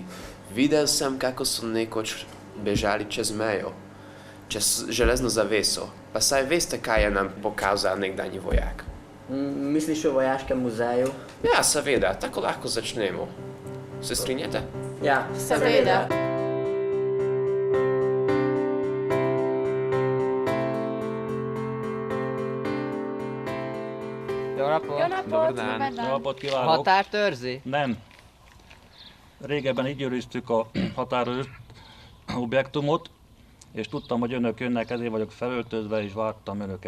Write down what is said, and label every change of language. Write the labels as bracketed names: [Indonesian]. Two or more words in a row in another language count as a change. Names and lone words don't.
[Slovenian] Videl sem, kako so nekoč bežali čez mejo, čez železno zaveso. Pa saj veste, kaj je nam pokazal nekdanji vojak. Misliš o vojaškem muzeju? Ja, seveda, tako lahko začnemo. Se strinjate? Ja, Seveda. [Hungarian] Jó napot! [Croatian] Dobar dan. [Hungarian] Jó napot kívánok! Határt őrzi? Nem. Régebben így őriztük a határőrt objektumot, és tudtam, hogy önök jönnek, ezért vagyok felöltözve, és vártam önöket.